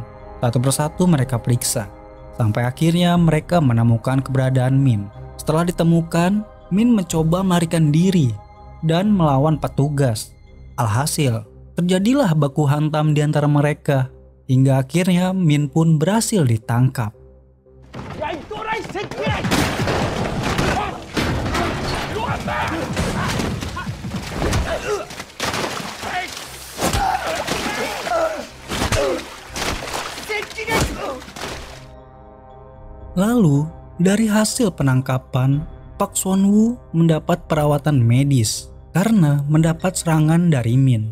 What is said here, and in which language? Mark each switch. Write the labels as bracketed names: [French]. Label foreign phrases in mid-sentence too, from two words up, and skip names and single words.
[Indonesian] Satu persatu mereka periksa. Sampai akhirnya mereka menemukan keberadaan Min. Setelah ditemukan, Min mencoba melarikan diri dan melawan petugas. Alhasil, terjadilah baku hantam di antara mereka. Hingga akhirnya Min pun berhasil ditangkap. [Korean] 야, 이 또라이 새끼야! 이리 왔다! [Indonesian] Lalu, dari hasil penangkapan, Pak Son-woo mendapat perawatan medis karena mendapat serangan dari Min.